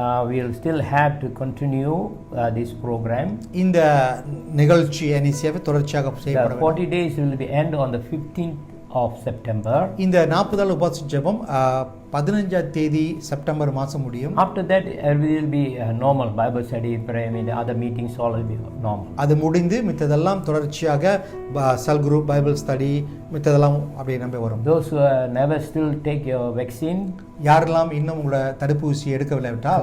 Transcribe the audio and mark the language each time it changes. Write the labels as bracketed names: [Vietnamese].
[English] we'll still have to continue this program. [Tamil] இந்த நிகழ்ச்சி NECவை தொடர்ச்சியாக [English] The [Tamil] செய்யப்பட வேண்டும். [English] 40 days will be end on the 15th of September. [Tamil] இந்த 40 நாள் உபவாச ஜெபம் 15ஆம் தேதி செப்டம்பர் மாதம் முடியும். [English] After that, everything will be normal Bible study, prayer, I mean, the other meetings all will be normal. [Tamil] அது முடிந்து மித்ததெல்லாம் தொடர்ச்சியாக செல் குரூப் பைபிள் ஸ்டடி மித்ததெல்லாம் அப்படியே நம்ப வரும். [English] Those who never still take your vaccine, [Tamil] யாரெல்லாம் இன்னும் உங்களோட தடுப்பூசி எடுக்கவில்லை விட்டால்